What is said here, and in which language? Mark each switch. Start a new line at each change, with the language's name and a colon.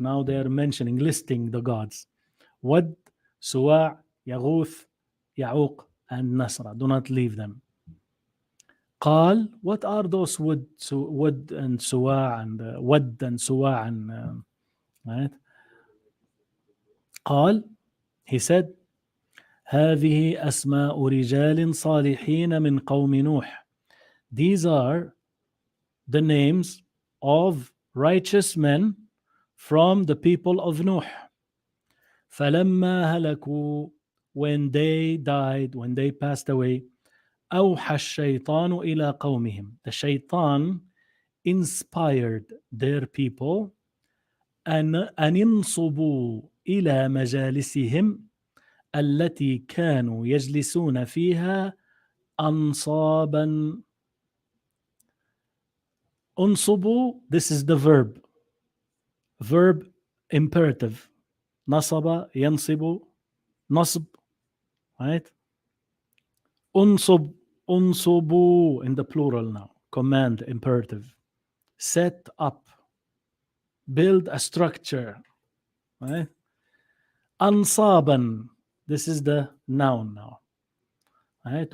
English: Now they are mentioning, listing the gods. Wad, Suwa', Yaghuth, Ya'uq, and Nasra. Do not leave them.
Arabic: قال,
English: what are those Wad and Suwa' and Wad and Suwa' and right?
Arabic: قال,
English: he said,
Arabic: هذه أسماء رجال صالحين من قوم نوح.
English: These are the names of righteous men from the people of Nuh.
Arabic: فلما هلكوا,
English: when they died, when they passed away,
Arabic: أوحى الشيطان إلى قومهم.
English: The shaitan inspired their people
Arabic: أن ينصبوا إلى مجالسهم التي كانوا يجلسون فيها أنصابا.
English: أنصبوا, this is the verb imperative.
Arabic: نصب, ينصب, نصب, right?
English: أنصبوا in the plural now, command, imperative. Set up, build a structure, right? أنصابا, this is the noun now, right?